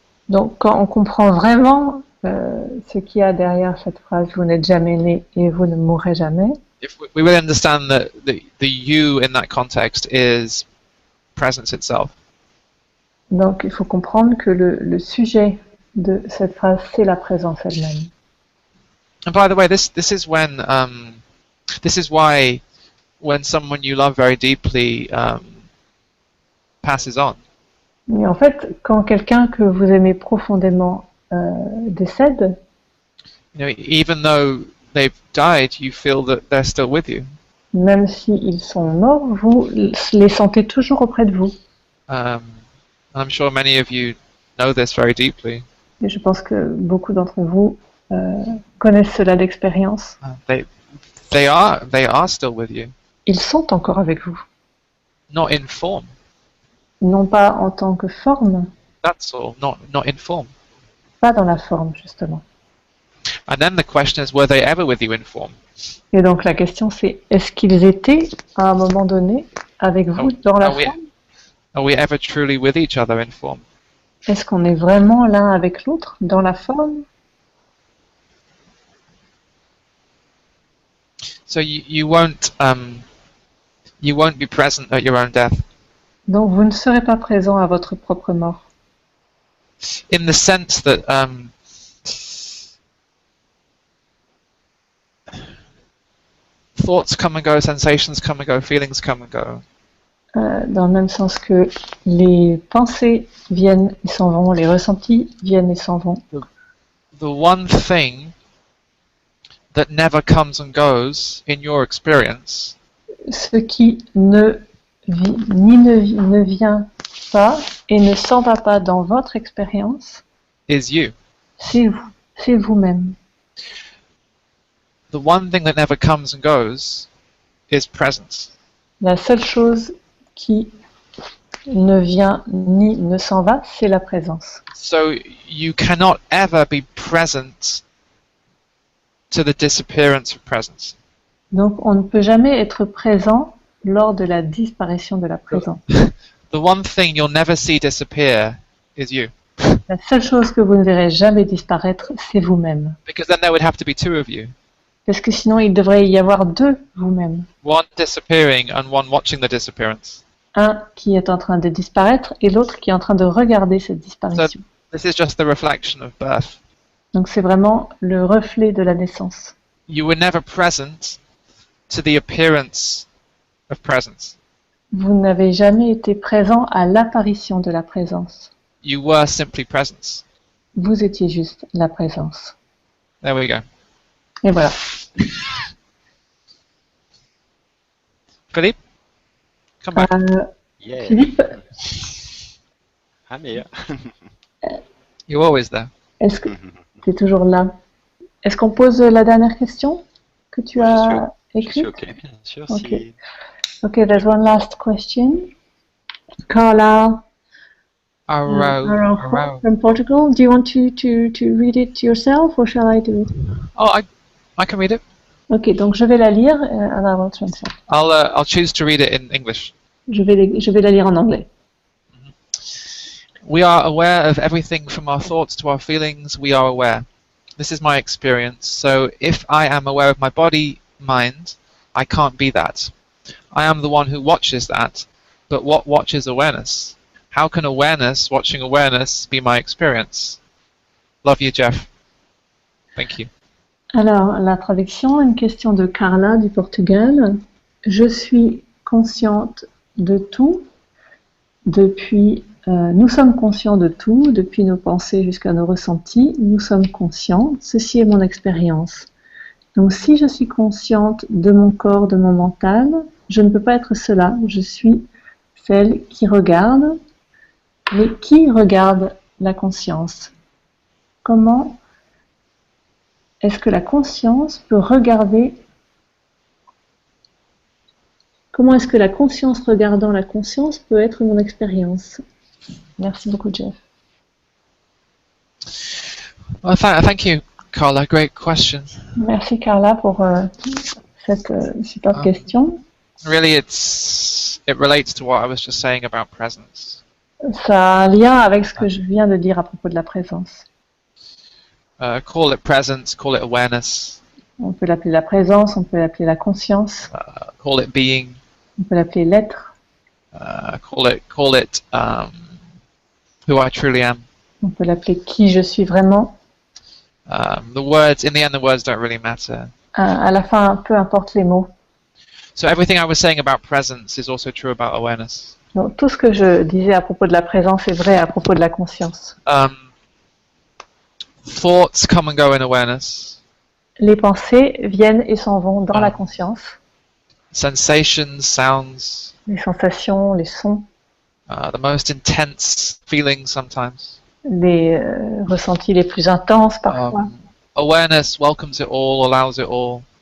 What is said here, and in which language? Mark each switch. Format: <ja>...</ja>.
<fr>Donc quand on comprend vraiment ce qu'il y a derrière cette phrase, vous n'êtes jamais né et vous ne mourrez jamais.</fr> <en>If we really understand that the you in that context is presence itself.</en> <fr>Donc il faut comprendre que le sujet de cette phrase, c'est la présence elle-même.</fr> <en>And by the way, this is why when someone you love very deeply passes on.</en> <fr>Mais en fait, quand quelqu'un que vous aimez profondément décède,</fr> <en>you know, even though they've died, you feel that they're still with you.</en> <fr>Même s'ils sont morts, vous les sentez toujours auprès de vous.</fr> <en>I'm sure many of you know this very deeply.</en> <fr>Et je pense que beaucoup d'entre vous connaissent cela d'expérience.</fr> <en>They are still with you,</en> <fr>Ils sont encore avec vous.</fr> <en>not in form.</en> <fr>Non pas en tant que forme,</fr> <en>That's all. Not in form.</en> <fr>pas dans la forme, justement.</fr> <en>And then the question is, were they ever with you in form?</en> <fr>Et donc la question c'est, est-ce qu'ils étaient à un moment donné avec vous dans la forme?</fr> <en>Are we ever truly with each other in form?</en> <fr>Est-ce qu'on est vraiment l'un avec l'autre dans la forme?</fr> <en>So you won't be present at your own death.</en> <fr>Donc vous ne serez pas présent à votre propre mort.</fr> <en>In the sense that thoughts come and go, sensations come and go, feelings come and go.</en> <fr>Dans le même sens que les pensées viennent et s'en vont, les ressentis viennent et s'en vont.</fr> <en>The one thing that never comes and goes in your experience</en> <fr>Ce qui ne vient pas et ne s'en va pas dans votre expérience,</fr> <en>is you.</en> <fr>c'est vous, c'est vous-même.</fr> <en>The one thing that never comes and goes is presence.</en> <fr>La seule chose qui ne vient ni ne s'en va, c'est la présence.</fr> <en>So you cannot ever be present to the disappearance of presence.</en> <fr>Donc on ne peut jamais être présent lors de la disparition de la présence.</fr> <en>The one thing you'll never see disappear is you.</en> <fr>La seule chose que vous ne verrez jamais disparaître, c'est vous-même.</fr> <en>Because then there would have to be two of you.</en> <fr>Parce que sinon, il devrait y avoir deux vous-même.</fr> <en>One disappearing and one watching the disappearance.</en> <fr>Un qui est en train de disparaître et l'autre qui est en train de regarder cette disparition.</fr> <en>This is just the reflection of birth.</en> <fr>Donc c'est vraiment le reflet de la naissance.</fr> <en>You were never present to the appearance of presence.</en> <fr>Vous n'avez jamais été présent à l'apparition de la présence.</fr> <en>You were simply presence.</en> <fr>Vous étiez juste la présence.</fr> <en>There we go.</en> <fr>Et voilà.</fr> <en>Philippe, come back. Yeah. Philippe, I'm here. You're always there.</en> <fr>est-ce que tu es toujours là? Est-ce qu'on pose la dernière question que tu as Je suis écrite? OK, bien sûr.</fr> <en>Okay. Okay, there's one last question. Carla Araujo from Portugal. Do you want to read it yourself or shall I do it? Oh, I can read it.</en> <fr>Ok, donc je vais la lire</fr> <en>and I will translate. I'll choose to read it in English.</en> <fr>Je vais la lire en anglais.</fr> <en>We are aware of everything from our thoughts to our feelings. We are aware. This is my experience. So if I am aware of my body, mind, I can't be that. I am the one who watches that. But what watches awareness? How can awareness watching awareness be my experience? Love you, Jeff. Thank you.</en> <fr>Alors, la traduction, une question de Carla du Portugal. Je suis consciente de tout depuis... nous sommes conscients de tout, depuis nos pensées jusqu'à nos ressentis. Nous sommes conscients. Ceci est mon expérience. Donc, si je suis consciente de mon corps, de mon mental, je ne peux pas être cela. Je suis celle qui regarde. Mais qui regarde la conscience? Comment est-ce que la conscience peut regarder? Comment est-ce que la conscience regardant la conscience peut être mon expérience? Merci beaucoup, Jeff.</fr> <en>Well, thank you, Carla. Great question.</en> <fr>Merci, Carla, pour cette super question.</fr> <en>Really, it relates to what I was just saying about presence.</en> <fr>Ça a un lien avec ce que je viens de dire à propos de la présence.</fr> <en>Call it presence, call it awareness.</en> <fr>On peut l'appeler la présence, on peut l'appeler la conscience,</fr> <en>Call it being.</en> <fr>on peut l'appeler l'être,</fr> <en>Call it who I truly am.</en> <fr>on peut l'appeler qui je suis vraiment.</fr> <en>The words, in the end, the words don't really matter.</en> <fr>À la fin, peu importe les mots.</fr> <en>So everything I was saying about presence is also true about awareness.</en> <fr>Donc, tout ce que je disais à propos de la présence est vrai à propos de la conscience.</fr> <en>Thoughts come and go in awareness.</en> <fr>Les pensées viennent et s'en vont dans la conscience.</fr> <en>Sensations, sounds.</en> <fr>Les sensations, les sons,</fr> <en>The most intense feelings sometimes.</en> <fr>les ressentis les plus intenses parfois.</fr> <en>Awareness welcomes it all, allows it all.</en>